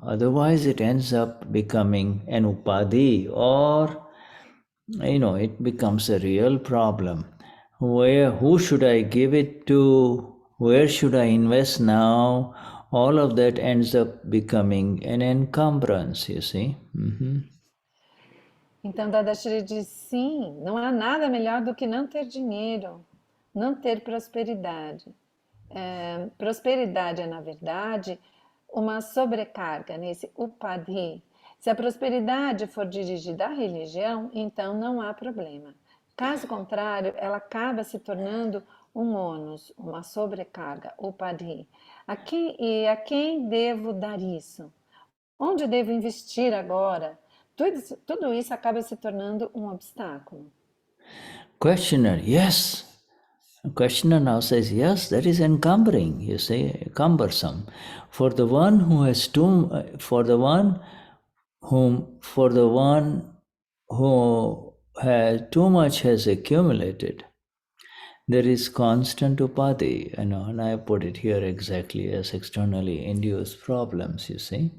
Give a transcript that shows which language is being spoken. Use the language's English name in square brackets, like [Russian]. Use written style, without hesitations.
[English] Otherwise, it ends up becoming an upadhi, or it becomes a real problem. Who should I give it to? Where should I invest now? All of that ends up becoming an encumbrance, you see. [Portuguese] Então, Dadashri diz, sim, não há nada melhor do que não ter dinheiro, não ter prosperidade. Prosperidade é, na verdade, uma sobrecarga nesse upadhi. Se a prosperidade for dirigida à religião, então não há problema. Caso contrário, ela acaba se tornando um ônus, uma sobrecarga, upadhi. A quem devo dar isso? Onde devo investir agora? Tudo isso acaba se tornando um obstáculo. [English] Questioner, yes. The questioner now says, yes, that is encumbering, you see, cumbersome. For the one who has who has too much has accumulated, there is constant upadhi, and I put it here exactly as externally induced problems, you see.